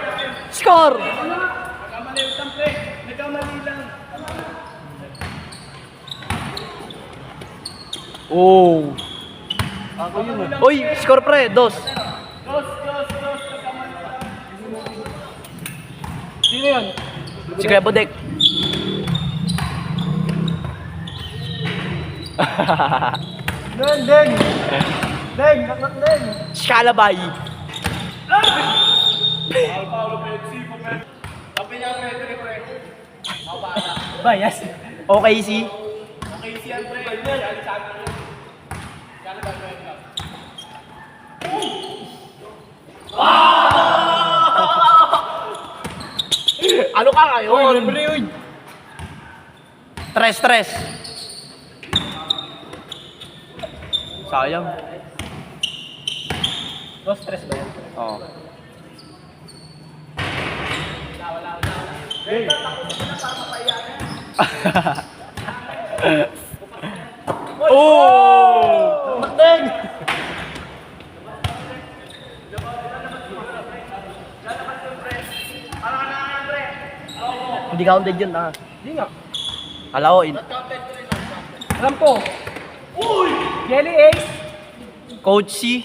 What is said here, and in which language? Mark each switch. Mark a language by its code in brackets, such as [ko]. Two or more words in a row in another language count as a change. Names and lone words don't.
[tl] Nagkamali lang. Oh. Ako yun Uy, score pre, 2. Dos. Sino yun? Si Kuya Budek. Deng! Naknak Deng! Skalabay. Bayas. Okay, si. Ano ka ngayon? Stress. Sayang. Dos stress ba yan? Oo. Deng! Oh! Deng! Hindi counted yun ah. Hindi nga. Alam ko, Alam ko. Jelly Ace. Coach C.